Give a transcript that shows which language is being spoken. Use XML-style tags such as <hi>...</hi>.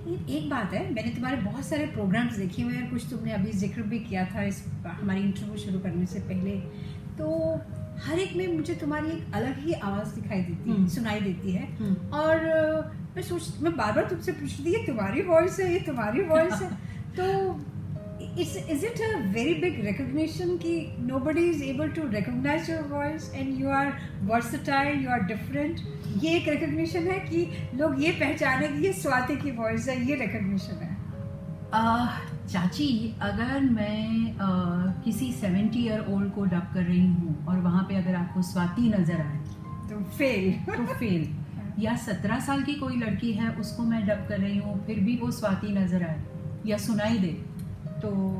<hi>एक बात है, मैंने तुम्हारे बहुत सारे प्रोग्राम्स देखे हुए हैं, कुछ तुमने अभी जिक्र भी किया था इस हमारी इंटरव्यू शुरू करने से पहले, तो हर एक में मुझे तुम्हारी एक अलग ही आवाज़ दिखाई देती है, सुनाई देती है। और मैं बार बार तुमसे पूछती थी, ये तुम्हारी वॉइस है, ये तुम्हारी वॉइस है।</hi> <en>तो is it a very big recognition कि nobody is able to recognize your voice and you are versatile, you are different?</en> <hi>ये एक recognition है कि लोग ये पहचाने कि ये स्वाति की वॉइस है, ये recognition है। चाची, अगर मैं किसी 70-year-old को डब कर रही हूँ और वहाँ पे अगर आपको स्वाति नजर आए तो फेल। तो फेल, या 17 साल की कोई लड़की है उसको मैं डब कर रही हूँ फिर भी वो स्वाति नजर आए या सुनाई दे तो</hi>